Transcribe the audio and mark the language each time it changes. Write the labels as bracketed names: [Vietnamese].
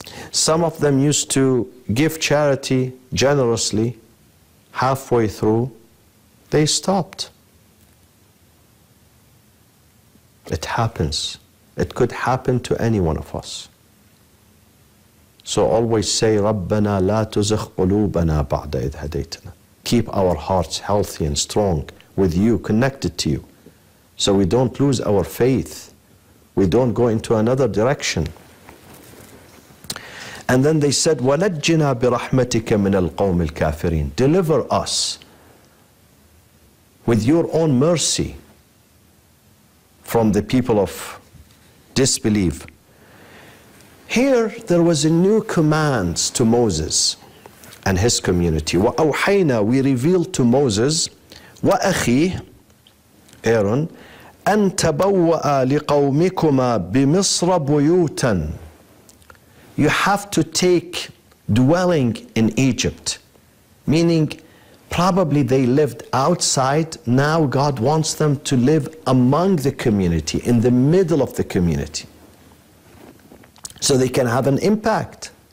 [English] Some of them used to give charity generously. Halfway through, they stopped. It happens. It could happen to any one of us. So always say, [Arabic] رَبَّنَا لَا تُزِغْ قُلُوبَنَا بَعْدَ إِذْ هَدَيْتَنَا. [English] Keep our hearts healthy and strong with you, connected to you, so we don't lose our faith. We don't go into another direction. And then they said, [Arabic] وَنَجِّنَا بِرَحْمَتِكَ مِنَ الْقَوْمِ الْكَافِرِينَ. [English] Deliver us with your own mercy from the people of disbelief. Here, there was a new command to Moses and his community. [Arabic] وَأَوْحَيْنَا, [English] we revealed to Moses, [Arabic] وَأَخِيهِ, Aaron, أَن تَبَوَّأَ لِقَوْمِكُمَا بِمِصْرَ بُيُوتًا. [English] You have to take dwelling in Egypt, meaning probably they lived outside. Now God wants them to live among the community, in the middle of the community, so they can have an impact.